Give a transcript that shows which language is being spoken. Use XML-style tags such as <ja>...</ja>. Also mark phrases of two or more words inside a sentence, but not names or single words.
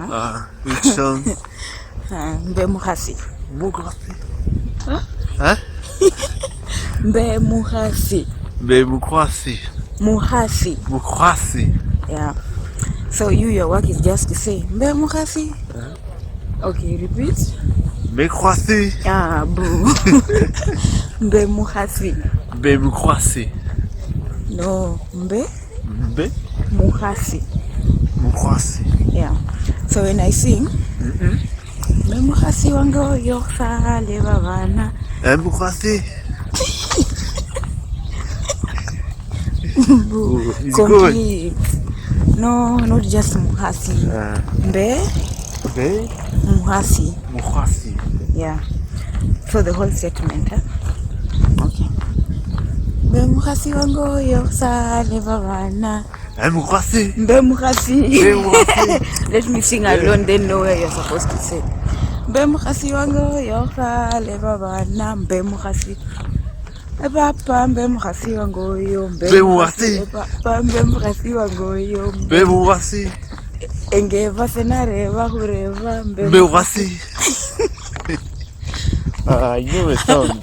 <en>Which song?</en> <ve>Mbe muhasi. Muhasi. Huh? Mbe muhasi. Mbe muhasi. Muhasi. Muhasi.</ve> <en>Yeah. So your work is just to say</en> <ve>Mbe muhasi.</ve> <en>Okay, repeat.</en> <ve>Mbe muhasi. Boo. Mbe muhasi. Mbe muhasi.</ve> <en>No, mbe.</en> <ve>Mbe muhasi. Muhasi.</ve> <en>Yeah. So when I sing,</en> <ve>Mbe muhasi wango yoksa leva vana. Muhasi.</ve> <en>Complete. No, not just muhasi.</en> <ve>Mbe muhasi. Muhasi.</ve> <en>Yeah. So the whole statement. Okay.</en> <ve>Mbe muhasi wango yoksa leva vana. Muhasi. Mbe muhasi. Mbe muhasi.</ve> <en>Let me sing alone, then know where you're supposed to say.</en> <ve>Mbe muhasi wango yoksa leva vana. Mbe muhasi. Papa mbe muhasi wango yo. Mbe muhasi. Papa mbe muhasi wango yo. Mbe muhasi. Engeva senareva kureva Mbe muhasi.</ve> <en>I know a song.</en>